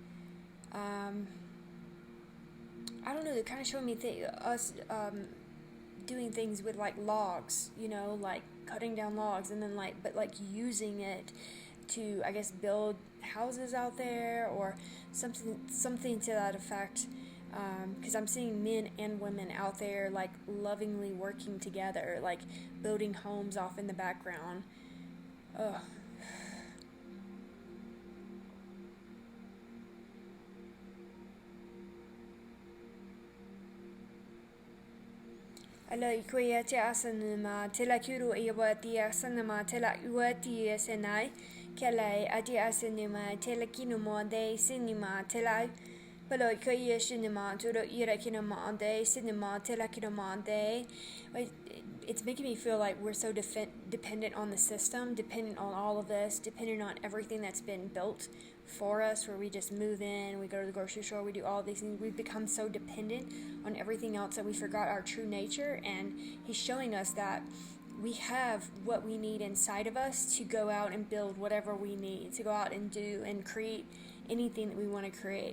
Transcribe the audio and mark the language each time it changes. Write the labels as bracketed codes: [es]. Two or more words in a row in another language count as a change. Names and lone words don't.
[en] I don't know, they're kind of showing me us doing things with like logs, like cutting down logs, and then but using it to, I guess, build houses out there or something to that effect, because I'm seeing men and women out there like lovingly working together, like building homes off in the background. Ugh. Alai kuya te asanuma tela kuru iwati asanuma tela uati senai kelai ati asanuma tela kinuma de cinema tela paloi kuya cinema turo ira kinuma de cinema tela kinuma de. It's making me feel like we're so dependent on the system, dependent on all of this, dependent on everything that's been built for us, where we just move in, we go to the grocery store, we do all these things. We've become so dependent on everything else that we forgot our true nature, and he's showing us that we have what we need inside of us to go out and build whatever we need, to go out and do and create anything that we want to create.